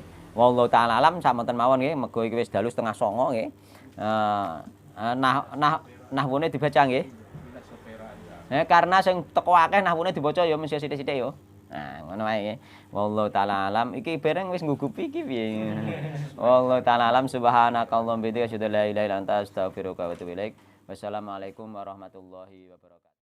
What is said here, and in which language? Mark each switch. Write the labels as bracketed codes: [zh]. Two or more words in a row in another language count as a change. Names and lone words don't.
[ar] والله تعالى أعلم [jv] samonten mawon nggih, mergo iki wis dalu 8:30 nggih. Nahwune dibaca nggih. Karena sing teko akeh nahwune dibaca ya mesti sithik-sithik ya. Nah, ngono wae nggih. [ar] والله تعالى أعلم. [jv] Iki bareng wis nggugupi iki piye. [ar] والله تعالى أعلم سبحانك اللهم بحمدك أشهد أن لا إله إلا أنت أستغفرك وأتوب إليك. والسلام عليكم ورحمة الله وبركاته.